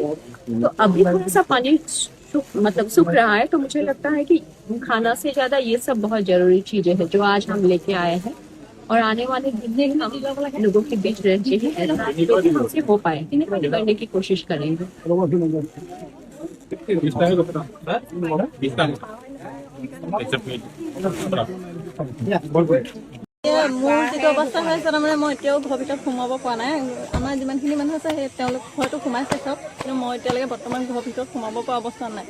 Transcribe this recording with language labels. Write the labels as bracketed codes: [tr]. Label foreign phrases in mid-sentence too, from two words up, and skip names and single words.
[hi] तो अभी थोड़ा सा पानी सूख रहा है, तो मुझे लगता है कि खाना से ज्यादा ये सब बहुत जरूरी चीजें हैं जो आज हम लेके आए हैं, और आने वाले दिन में हम लोगों के बीच रह के ही जो भी हमसे हो पाए करने की कोशिश करेंगे। [as] মোৰ যিটো অৱস্থা হৈ আছে তাৰমানে মই এতিয়াও ঘৰৰ ভিতৰত সোমাব পৰা নাই। আমাৰ যিমানখিনি মানুহ আছে সেই তেওঁলোক হয়তো সোমাইছে চব, কিন্তু মই এতিয়ালৈকে বৰ্তমান ঘৰৰ ভিতৰত সোমাব পৰা অৱস্থা নাই।